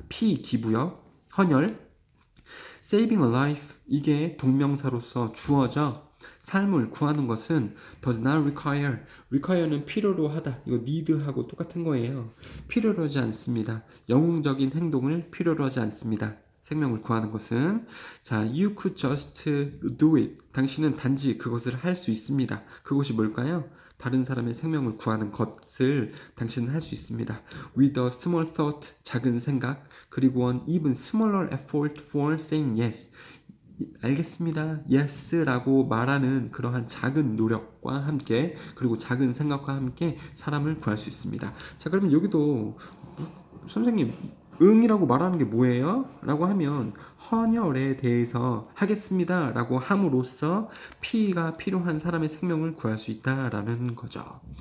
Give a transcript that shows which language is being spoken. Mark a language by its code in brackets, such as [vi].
[ko] 피 기부요. 헌혈. [en] saving a life [ko] 이게 동명사로서 주어져. 삶을 구하는 것은 [en] does not require [ko] 는 필요로 하다. 이거 need하고 똑같은 거예요. 필요로 하지 않습니다. 영웅적인 행동을 필요로 하지 않습니다. 생명을 구하는 것은 자, [en] you could just do it. [ko] 당신은 단지 그것을 할 수 있습니다. 그것이 뭘까요? 다른 사람의 생명을 구하는 것을 당신은 할 수 있습니다. [en] With a small thought, [ko] 작은 생각, 그리고 [en] an even smaller effort for saying yes. [ko] 알겠습니다. yes라고 말하는 그러한 작은 노력과 함께 그리고 작은 생각과 함께 사람을 구할 수 있습니다. 자, 그러면 여기도 선생님 응이라고 말하는 게 뭐예요? 라고 하면 헌혈에 대해서 하겠습니다 라고 함으로써 피가 필요한 사람의 생명을 구할 수 있다라는 거죠.